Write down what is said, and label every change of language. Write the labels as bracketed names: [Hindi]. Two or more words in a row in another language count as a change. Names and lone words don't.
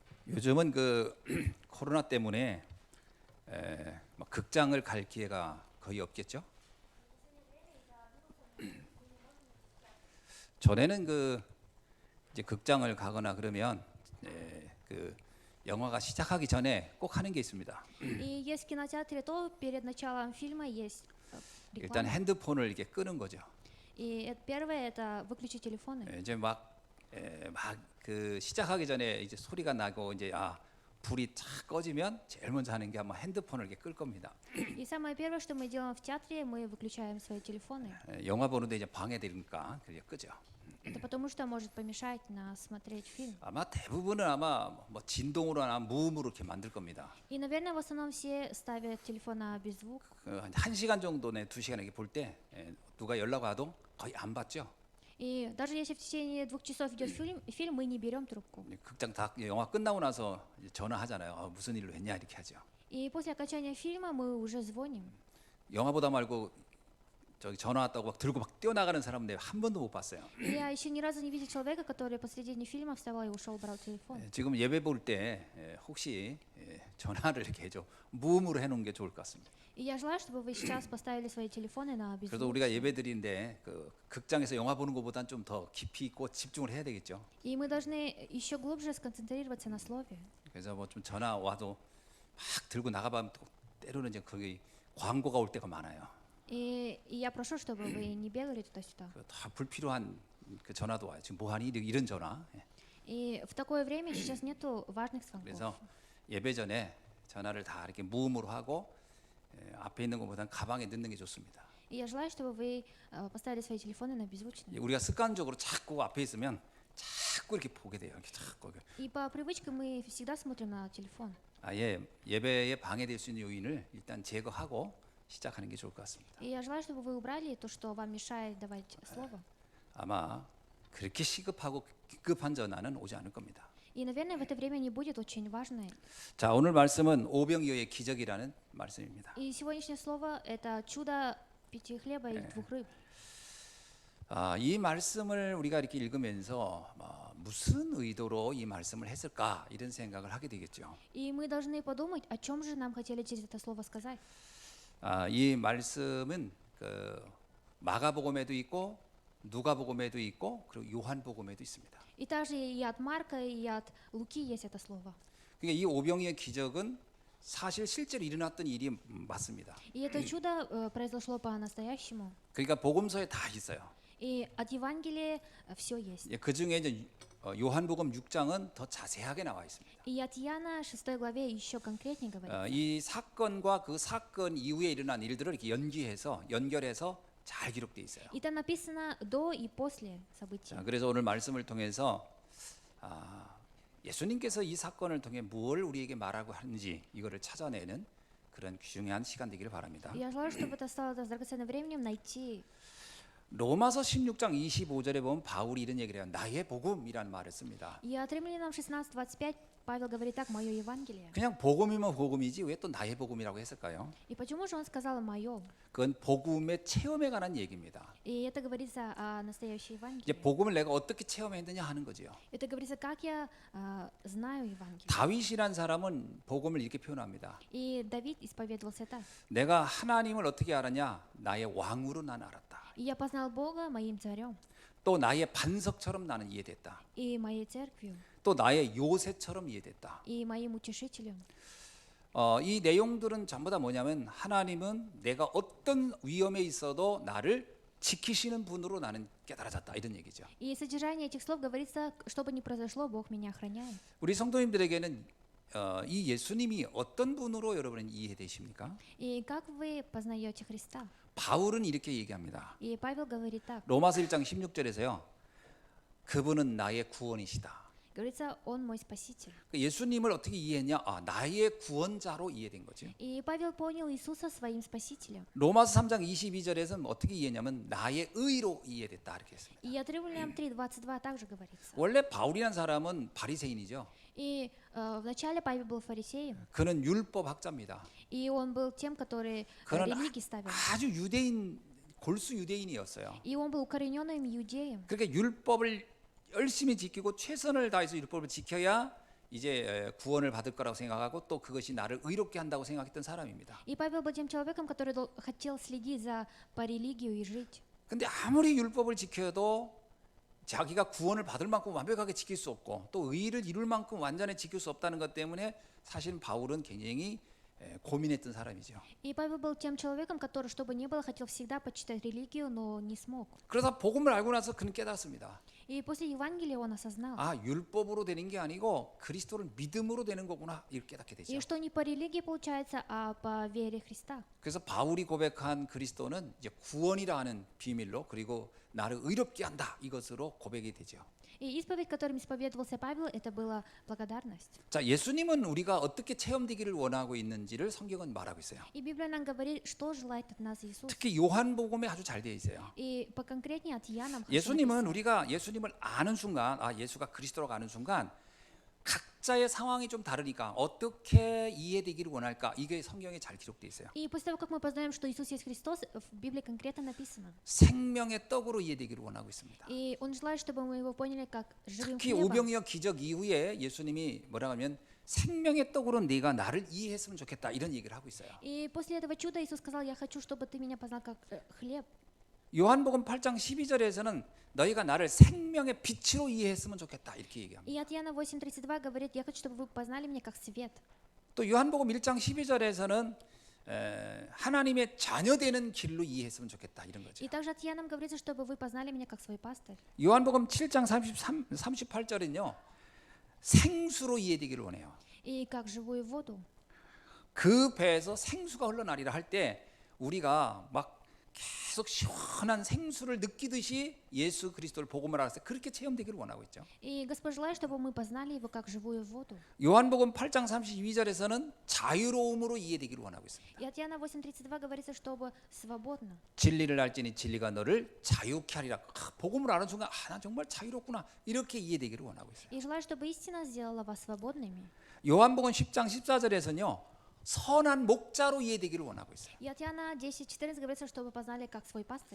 [Korean] 요즘은 그 코로나 때문에 뭐 극장을 갈 기회가 거의 없겠죠. 전에는 그 이제 극장을 가거나 그러면 그 영화가 시작하기 전에 꼭 하는 게 있습니다. [Russian] И есть в кинотеатре, то перед началом фильма есть [Korean] 일단 [Russian] реклама. [Korean] 핸드폰을 이렇게 끄는 거죠. [Russian] И первое это выключить телефоны. [Korean] 이제 막 그 시작하기 전에 이제 소리가 나고 이제 불이 착 꺼지면 제일 먼저 하는 게 아마 핸드폰을 이렇게 끌 겁니다. [Russian] И самое первое, что мы делаем в театре, мы выключаем свои телефоны. [Korean] 영화 보는데 이제 방해되니까 그게 끄죠. [Russian] Это потому что может помешать нас смотреть фильм. [Korean] 아마 대부분은 아마 뭐 진동으로나 무음으로 이렇게 만들 겁니다. [Russian] И, наверное, в основном все ставят телефон на беззвук. [Korean] 한 시간 정도네, 2시간 이렇게 볼 때 누가 연락 와도 거의 안 받죠. [Russian] И даже если в течение 2 часов идет фильм, мы не берем трубку. [Korean] 극장 다 영화 끝나고 나서 이제 전화하잖아요. 무슨 일로 했냐 이렇게 하죠. [Russian] И после окончания фильма мы уже звоним. [Korean] 영화 보다 말고 저기 전화 왔다고 막 들고 막 뛰어나가는 사람은 내가 한 번도 못 봤어요. [Russian] Я еще ни разу не видел человека, который посредине фильма вставал и ушел, брал телефон. [Korean] 지금 예배 볼 때 혹시 전화를 이렇게 해줘 무음으로 해놓은 게 좋을 것 같습니다. [Russian] И я желаю, чтобы вы сейчас поставили свои телефоны на [Korean] 그래도 [Russian] беззвук. [Korean] 우리가 예배드리는데 그 극장에서 영화 보는 것보다는 좀 더 깊이 있고 집중을 해야 되겠죠. [Russian] И мы должны еще глубже сконцентрироваться на слове. [Korean] 그래서 뭐 좀 전화 와도 막 들고 나가면 또 때로는 이제 거기 광고가 올 때가 많아요. [Russian] И я прошу, чтобы вы не бегали туда-сюда. [Korean] 다 불필요한 그 전화도 와요. 지금 뭐하니 이런 전화. [Russian] И в такое время сейчас нету важных звонков. [Korean] 그래서 예배 전에 전화를 다 이렇게 무음으로 하고 앞에 있는 것보다는 가방에 넣는 게 좋습니다. [Russian] И я желаю, чтобы вы поставили свои телефоны на беззвучный. [Korean] 우리가 습관적으로 자꾸 앞에 있으면 자꾸 이렇게 보게 돼요. 이렇게 자꾸. [Russian] И по привычке мы всегда смотрим на телефон. [Korean] 아예 예배에 방해될 수 있는 요인을 일단 제거하고 시작하는 게 좋을 것 같습니다. [Russian] И я желаю, чтобы вы убрали то, что вам мешает давать слово. [Korean] 아마 그렇게 시급하고 급한 전화는 오지 않을 겁니다. [Russian] И, наверное, в это время не будет очень важной. [Korean] 자, 오늘 말씀은 오병이어의 기적이라는 말씀입니다. [Russian] И сегодняшнее слово это чудо 5 хлеба и 2 рыб. [Korean] 이 말씀을 우리가 이렇게 읽으면서 무슨 의도로 이 말씀을 했을까 이런 생각을 하게 되겠죠. [Russian] И мы должны подумать, о чем же нам хотели через это слово сказать. [Korean] 이 말씀은 그 마가복음에도 있고 누가복음에도 있고 그리고 요한복음에도 있습니다. [Russian] И также и от Марка, и от Луки есть это слово. [Korean] 그러니까 이 오병이의 기적은 사실 실제로 일어났던 일이 맞습니다. [Russian] И это чудо произошло по-настоящему. [Korean] 그러니까 복음서에 다 있어요. [Russian] И от Евангелия все есть. [Korean] 그 중에 이제 요한복음 6장은 더 자세하게 나와 있습니다. [Russian] И от Иоанна 6 главе еще конкретнее говорится. [Korean] 이 사건과 그 사건 이후에 일어난 일들을 이렇게 연결해서 잘 기록돼 있어요. [Russian] И там написано до и после событий. [Korean] 자, 그래서 오늘 말씀을 통해서 예수님께서 이 사건을 통해 무엇을 우리에게 말하고 하는지 이거를 찾아내는 그런 중요한 시간 되기를 바랍니다. [Russian] И я желаю, чтобы это стало драгоценным временем найти. [Korean] 로마서 16장 25절에 보면 바울이 이런 얘기를 해요. 나의 복음이라는 말을 씁니다. [Russian] И от Римлянам 16:25 Павел говорит так: «Мое Евангелие». [Korean] 그냥 복음이면 복음이지 왜 또 나의 복음이라고 했을까요? [Russian] И почему же он сказал «мое»? [Korean] 그건 복음의 체험에 관한 얘기입니다. [Russian] И это говорится о настоящей [Korean] 이제 [Russian] Евангелии. [Korean] 복음을 내가 어떻게 체험했느냐 하는 거죠. [Russian] Это говорится, как я знаю Евангелие. [Korean] 다윗이란 사람은 복음을 이렇게 표현합니다. [Russian] И Давид исповедовался так: [Korean] 내가 하나님을 어떻게 알았냐? 나의 왕으로 난 알았다. [Russian] «И я познал Бога моим царем, [Korean] 또 나의 반석처럼 나는 이해됐다. [Russian] и моей церковью, [Korean] 또 나의 요새처럼 이해됐다. [Russian] и моим утешителем». [Korean] 이 내용들은 전부 다 뭐냐면 하나님은 내가 어떤 위험에 있어도 나를 지키시는 분으로 나는 깨달아졌다 이런 얘기죠. [Russian] И содержание этих слов говорится, что бы ни произошло, Бог меня охраняет. [Korean] 우리 성도님들에게는 이 예수님이 어떤 분으로 여러분은 이해되십니까? [Russian] И как вы познаете Христа? [Korean] 바울은 이렇게 얘기합니다. [Russian] И Павел говорит так. [Korean] 로마서 1장 16절에서요. 그분은 나의 구원이시다. [Russian] Говорится, Он мой Спаситель. [Korean] 예수님을 어떻게 이해했냐? 나의 구원자로 이해된 거죠. [Russian] И Павел понял Иисуса своим Спасителем. [Korean] 로마서 3장 22절에서는 어떻게 이해했냐면 나의 의로 이해됐다 이렇게 했습니다. [Russian] И от Римлянам 3:22 также говорится. [Korean] 원래 바울이라는 사람은 바리새인이죠. [Russian] И вначале Павел был фарисеем, [Korean] 그는 율법 학자입니다. [Russian] и он был тем, который [Korean] 그는 [Russian] религии ставил. [Korean] 아주 골수 유대인이었어요. [Russian] И он был укорененным иудеем. [Korean] 그러니까 율법을 열심히 지키고 최선을 다해서 율법을 지켜야 이제 구원을 받을 거라고 생각하고 또 그것이 나를 의롭게 한다고 생각했던 사람입니다. [Russian] И Павел был тем человеком, который хотел следить по религию и жить. [Korean] 근데 아무리 율법을 지켜도 자기가 구원을 받을 만큼 완벽하게 지킬 수 없고 또 의를 이룰 만큼 완전히 지킬 수 없다는 것 때문에 사실 바울은 굉장히 고민했던 사람이죠. [Russian] И Павел был тем человеком, который, что бы ни было, хотел всегда почитать религию, но не смог. [Korean] 그래서 복음을 알고 나서 그는 깨닫습니다. [Russian] И после Евангелия он осознал, [Korean] 아, 율법으로 되는 게 아니고 그리스도를 믿음으로 되는 거구나 이렇게 깨닫게 되죠. [Russian] и что не по религии получается, а по вере Христа. [Korean] 그래서 바울이 고백한 그리스도는 이제 구원이라 하는 비밀로 그리고 나를 의롭게 한다 이것으로 고백이 되죠. [Russian] И исповедь, которым исповедовался Павел, это была благодарность. [Korean] 자, 예수님은 우리가 어떻게 체험되기를 원하고 있는지를 성경은 말하고 있어요. [Russian] И Библия нам говорит, что желает от нас Иисус. [Korean] 특히 요한복음에 아주 잘 되어 있어요. [Russian] И поконкретнее от Иоанна. [Korean] 예수님은 우리가 예수님을 아는 순간, 아, 예수가 그리스도라고 아는 순간 각자의 상황이 좀 다르니까 어떻게 이해되기를 원할까? 이게 성경에 잘 기록되어 있어요. [Russian] И после того, как мы познаем, что Иисус есть Христос, в Библии конкретно написано. [Korean] 생명의 떡으로 이해되기를 원하고 있습니다. [Russian] И Он желает, чтобы мы Его поняли как живым [Korean] 특히 [Russian] хлебом. [Korean] 오병이어 기적 이후에 예수님이 뭐라 하면 생명의 떡으로 네가 나를 이해했으면 좋겠다 이런 얘기를 하고 있어요. [Russian] И после этого чуда Иисус сказал, я хочу, чтобы ты меня познал как хлеб. [Korean] 요한복음 8장 12절에서는 너희가 나를 생명의 빛으로 이해했으면 좋겠다 이렇게 얘기합니다. [Russian] И от Иоанна 8:32 говорит, я хочу, чтобы вы познали меня как свет. [Korean] 또 요한복음 1장 12절에서는 하나님의 자녀되는 길로 이해했으면 좋겠다 이런 거죠. [Russian] И также от Иоанна говорится, чтобы вы познали меня как свой пастырь. [Korean] 요한복음 7장 38절은요. 생수로 이해되기를 원해요. [Russian] И как живую воду. [Korean] 그 배에서 생수가 흘러나리라 할 때 우리가 막 계속 시원한 생수를 느끼듯이 예수 그리스도를 복음을 알아서 그렇게 체험되기를 원하고 있죠. [Russian] И Господь желает, чтобы мы познали Его как живую воду. [Korean] 요한복음 8장 32절에서는 자유로움으로 이해되기를 원하고 있습니다. [Russian] И от Иоанна 8:32 говорится, чтобы свободно. [Korean] 진리를 알지니 진리가 너를 자유케 하리라. 복음을 아는 순간 난 정말 자유롭구나 이렇게 이해되기를 원하고 있어요. [Russian] И желает, чтобы истина сделала вас свободными. [Korean] 요한복음 10장 14절에서는요. 선한 목자로 이해되기를 원하고 있어요. [Russian] И от Иоанна 10:14 говорится, чтобы познали как свой пастырь.